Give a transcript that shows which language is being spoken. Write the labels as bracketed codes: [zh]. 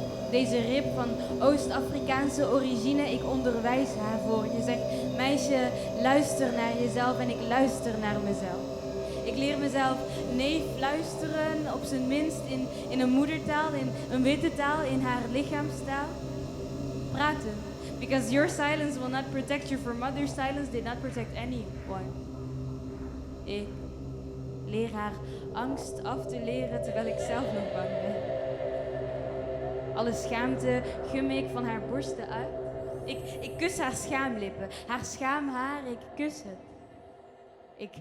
[nl] Deze rib van Oost-Afrikaanse origine, ik onderwijs haar voor. Je zegt, meisje, luister naar jezelf en ik luister naar mezelf. Ik leer mezelf nee fluisteren, op zijn minst in een moedertaal, in een witte taal, in haar lichaamstaal. Praten. [en] Because your silence will not protect you, for mother's silence did not protect anyone. [nl] Ik leer haar angst af te leren terwijl ik zelf nog bang ben. Alle schaamte gum ik van haar borsten uit. Ik kus haar schaamlippen, haar schaamhaar, ik kus het.